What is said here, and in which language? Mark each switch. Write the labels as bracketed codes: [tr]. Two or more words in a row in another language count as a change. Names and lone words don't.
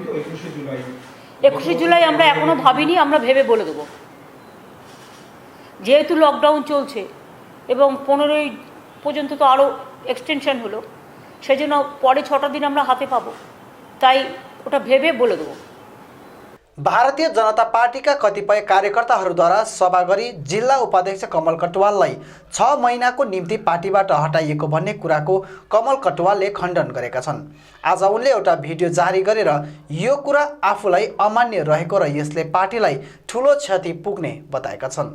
[bn] 21শে জুলাই আমরা এখনো ভাবিনি, আমরা ভেবে বলে দেবো। যেহেতু লকডাউন চলছে এবং 15ই পর্যন্ত তো আরও এক্সটেনশন হলো, সেজন্য পরে 6টা দিন আমরা হাতে पाबो, তাই ওটা ভেবে বলে দেবো। [ne] भारतीय जनता पार्टीका कतिपय कार्यकर्ताहरूद्वारा सभा गरी जिल्ला उपाध्यक्ष कमल कटुवाललाई 6 महिनाको निम्ति पार्टीबाट हटाइएको भन्ने कुराको कमल कटुवालले खण्डन गरेका छन्। आज उनले एउटा भिडियो जारी गरेर यो कुरा आफूलाई अमान्य रहेको र यसले पार्टीलाई ठुलो क्षति पुग्ने बताएका छन्।